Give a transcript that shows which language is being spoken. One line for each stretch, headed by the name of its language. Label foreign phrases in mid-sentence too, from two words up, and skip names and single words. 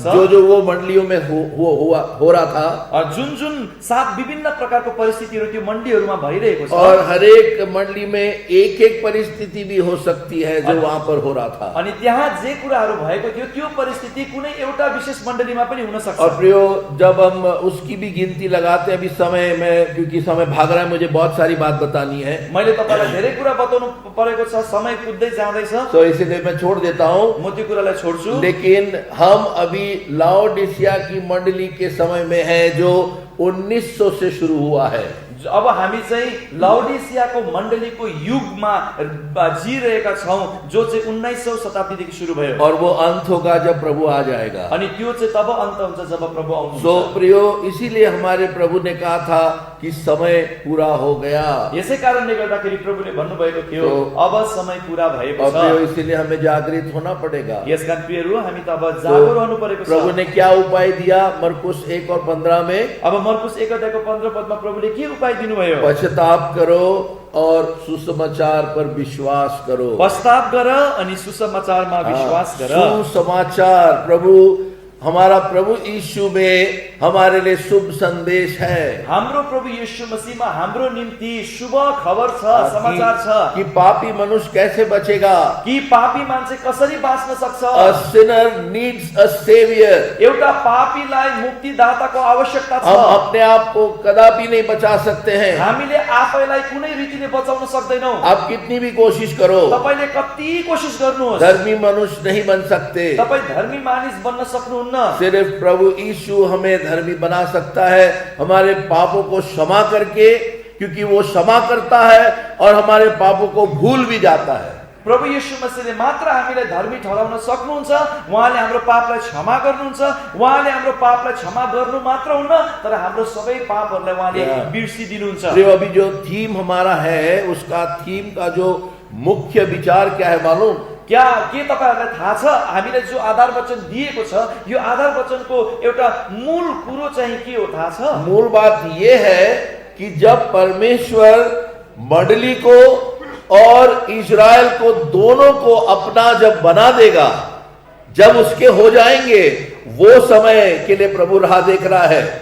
Hindi: जो वो मंडलियों में हो रहा था,
Nepali: जुन 7 विभिन्न प्रकारको परिस्थितिहरू त्यो मण्डलीहरूमा भइरहेको छ।
Hindi: और हर एक मंडली में एक परिस्थिति भी हो सकती है जो वहां पर हो रहा था।
Nepali: अनि त्यहाँ जे कुराहरू भएको थियो त्यो परिस्थिति कुनै एउटा विशेष मण्डलीमा पनि हुन सक्छ।
Hindi: और प्रियो, जब हम उसकी भी गिनती लगाते हैं, अभी समय में, क्योंकि समय भाग रहा है, मुझे बहुत सारी बात बतानी है।
Nepali: मैले तपाईलाई धेरै कुरा बताउनु परेको छ, समय कुद्दै जाँदैछ।
Hindi: तो इसीलिए मैं छोड़ देता हूँ।
Nepali: म त्यो कुरालाई छोड्छु।
Hindi: लेकिन हम अभी लाओडिसिया की मंडली के समय में हैं जो 1900 से शुरू हुआ है।
Nepali: अब हामी चाहिँ लाउडिसियाको मण्डलीको युगमा जिरहेका छौं, जो चाहिँ 1900 शताब्दीदेखि सुरु भयो।
Hindi: और वो अंत होगा जब प्रभु आ जाएगा।
Nepali: अनि त्यो चाहिँ तब अन्त हुन्छ जब प्रभु आउनुहुन्छ।
Hindi: सो प्रियो, इसीलिए हमारे प्रभु ने कहा था कि समय पूरा हो गया।
Nepali: यसै कारणले गर्दाखेरि प्रभुले भन्नुभएको थियो अब समय पूरा भएको
Hindi: और
Nepali: छ।
Hindi: प्रियो, इसीलिए हमें जागृत होना पड़ेगा।
Nepali: यसकारण प्रियहरू हामी त अब जागरुक रहनु परेको छ।
Hindi: प्रभु ने क्या उपाय दिया मरकुस 1 और 15 में?
Nepali: अब मरकुस 1 अध्यायको 15 पदमा प्रभुले के उपाय दिनुभयो?
Hindi: पश्चाताप करो और सुसमाचार पर विश्वास करो।
Nepali: पश्चाताप गर अनि सुसमाचारमा विश्वास गर।
Hindi: सुसमाचार, प्रभु हमारा प्रभु यीशु में हमारे लिए शुभ संदेश है।
Nepali: हाम्रो प्रभु यीशु मसीहमा हाम्रो निम्ति शुभ खबर छ, समाचार छ।
Hindi: कि पापी मनुष्य कैसे बचेगा?
Nepali: कि पापी मान्छे कसरी बाँच्न सक्छ?
English: A sinner needs a savior.
Nepali: एउटा पापीलाई मुक्तिदाताको आवश्यकता छ।
Hindi: हम अपने आप को कदापि नहीं बचा सकते हैं।
Nepali: हामीले आफैलाई कुनै रीतिले बचाउन सक्दैनौं।
Hindi: आप कितनी भी कोशिश करो,
Nepali: तपाईले कति कोशिश गर्नुहोस्,
Hindi: धर्मी मनुष्य नहीं बन सकते।
Nepali: तपाई धर्मी मानिस बन्न सक्नुहुन्न।
Hindi: सिर्फ प्रभु यीशु हमें धर्मी बना सकता है, हमारे पापों को क्षमा करके, क्योंकि वो क्षमा करता है और हमारे पापों को भूल भी जाता है।
Nepali: प्रभु यीशु मसीहले मात्र हामीलाई धर्मी ठहराउन सक्नुहुन्छ। उहाँले हाम्रो पापलाई क्षमा गर्नुहुन्छ। उहाँले हाम्रो पापलाई क्षमा गर्नु मात्र हुन्न, तर हाम्रो सबै पापहरूलाई उहाँले बिर्सिदिनुहुन्छ।
Hindi: अभी जो थीम हमारा है, उसका थीम का जो मुख्य विचार क्या है मालूम?
Nepali: क्या के तपाईहरुलाई थाहा छ हामीले जो आधार वचन दिएको छ, यो आधार वचनको एउटा मूल कुरो चाहिँ के हो थाहा छ?
Hindi: मूल बात ये है कि जब परमेश्वर मंडली को और इजराइल को दोनों को अपना जब बना देगा, जब उसके हो जाएंगे, वो समय के लिए प्रभु राह देख रहा है।